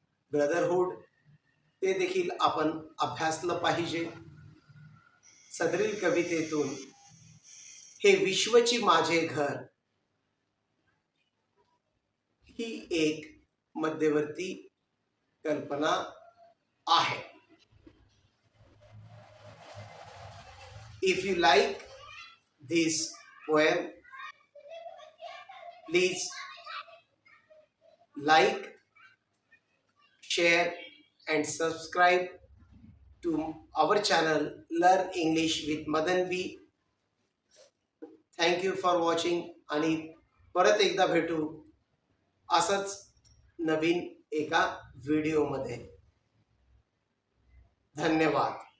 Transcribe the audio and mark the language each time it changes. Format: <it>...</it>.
<mr>Brotherhood ते देखील आपण अभ्यासलं पाहिजे. सदरील कवितेतून हे विश्वची माझे घर ही एक मध्यवर्ती कल्पना आहे.</mr> <en>If you like this poem, please like, share and subscribe to our channel Learn English with Madan B. Thank you for watching</en> <mr>आणि परत एकदा भेटू असंच नवीन एका व्हिडिओमध्ये. धन्यवाद.</mr>